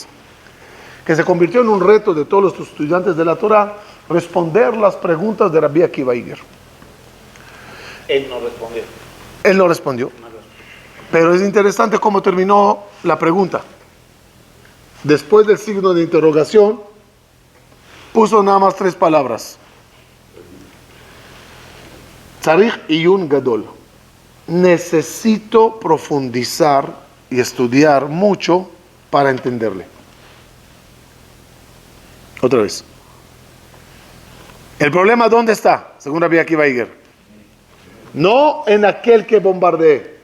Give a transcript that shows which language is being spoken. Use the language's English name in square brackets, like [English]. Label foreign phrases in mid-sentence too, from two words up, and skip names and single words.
[Spanish] Que se convirtió en un reto de todos los estudiantes de la Torah responder las preguntas de Rabbi Akiva Iger. Él no respondió. Él no respondió. Pero es interesante cómo terminó la pregunta. Después del signo de interrogación, puso nada más 3 palabras. [Hebrew] צריך עיון גדול. [Spanish] Necesito profundizar y estudiar mucho para entenderle. Otra vez. ¿El problema dónde está? Según Rabbi Akiva Iger. No en aquel que bombardeé.